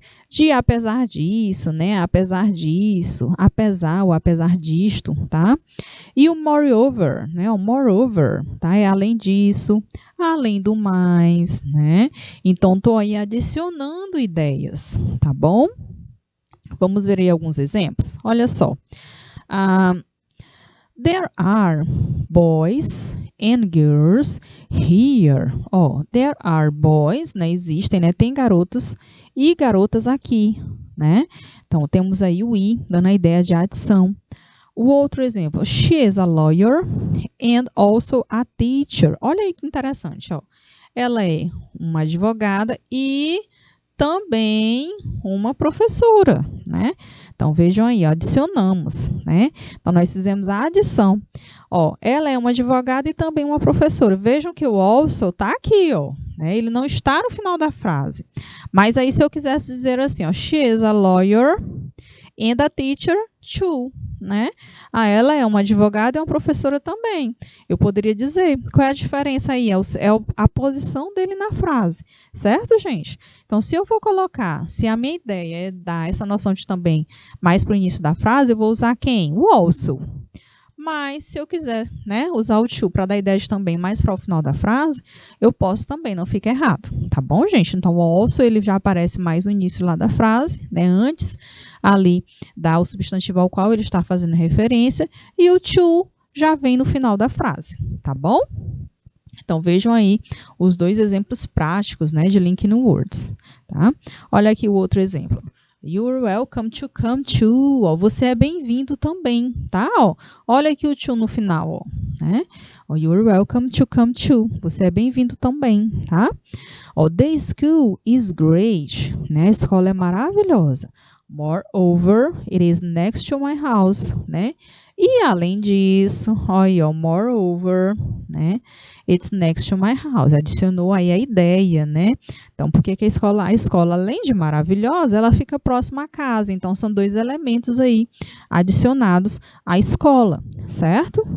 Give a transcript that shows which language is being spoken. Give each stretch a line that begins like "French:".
Portuguese: De apesar disso, né? Apesar disso, apesar ou apesar disto, tá? E o moreover, né? O moreover, tá? É além disso, além do mais, né? Então, estou aí adicionando ideias, tá bom? Vamos ver aí alguns exemplos. Olha só.
English: There are boys and girls here.
Portuguese: Ó,
English: there are boys,
Portuguese: né? Existem, né? Tem garotos e garotas aqui, né? Então, temos aí o i, dando a ideia de adição. O outro exemplo,
English: she is a lawyer and also a teacher.
Portuguese: Olha aí que interessante, ó. Ela é uma advogada e também uma professora, né? Então, vejam aí, ó, adicionamos, né? Então, nós fizemos a adição. Ó, ela é uma advogada e também uma professora. Vejam que o also está aqui, ó, né? Ele não está no final da frase. Mas aí, se eu quisesse dizer assim, ó,
English: she is a lawyer and a teacher too,
Portuguese: né? Ela é uma advogada e uma professora também. Eu poderia dizer, qual é a diferença aí? É a posição dele na frase, certo, gente? Então, se eu for colocar, se a minha ideia é dar essa noção de também mais para o início da frase, eu vou usar quem? O also. Mas, se eu quiser, né, usar o to para dar ideia de também mais para o final da frase, eu posso também, não fica errado. Tá bom, gente? Então, o also, ele já aparece mais no início lá da frase, né, antes ali o substantivo ao qual ele está fazendo referência, e o to já vem no final da frase, tá bom? Então, vejam aí os dois exemplos práticos, né, de linking words, tá? Olha aqui o outro exemplo.
English: You're welcome to come to.
Portuguese: Ó, você é bem-vindo também, tá? Ó, olha aqui o
English: to
Portuguese: no final, ó, né? Ó,
English: you're welcome to come to.
Portuguese: Você é bem-vindo também, tá? Ó,
English: the school is great,
Portuguese: né? A escola é maravilhosa.
English: Moreover, it is next to my house,
Portuguese: né? E além disso, olha, ó, moreover, né?
English: It's next to my house.
Portuguese: Adicionou aí a ideia, né? Então, por que que a escola, além de maravilhosa, ela fica próxima à casa? Então, são dois elementos aí adicionados à escola, certo?